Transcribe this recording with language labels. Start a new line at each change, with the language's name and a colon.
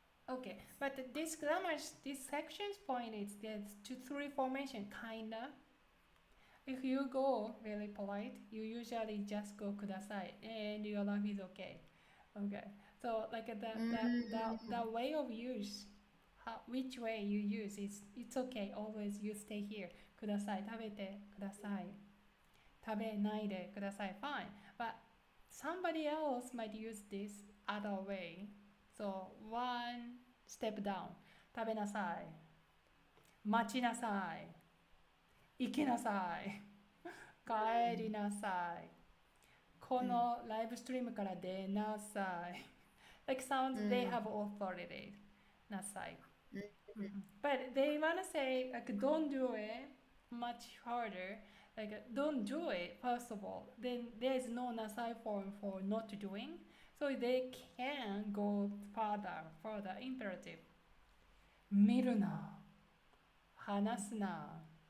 English: Okay, but this grammar, this section's point is that 2-3 formation kinda. If you go very polite, you usually just go kudasai and your life is okay. Okay, so like the way of use, which way you use it's okay. Always you stay here.
Japanese: Kudasai, 食べてください。食べないでください.
English: Fine, but somebody else might use this other way. So one step down.
Japanese: 食べなさい。待ちなさい。行きなさい。帰りなさい。このライブストリームから出なさい。
English: Like sounds they have authority.
Japanese: なさい。
English: But they wanna say like don't do it much harder. Like don't do it first of all. Then there is no nasai form for not doing. So they can go further imperative.
Japanese: 見るな。話すな。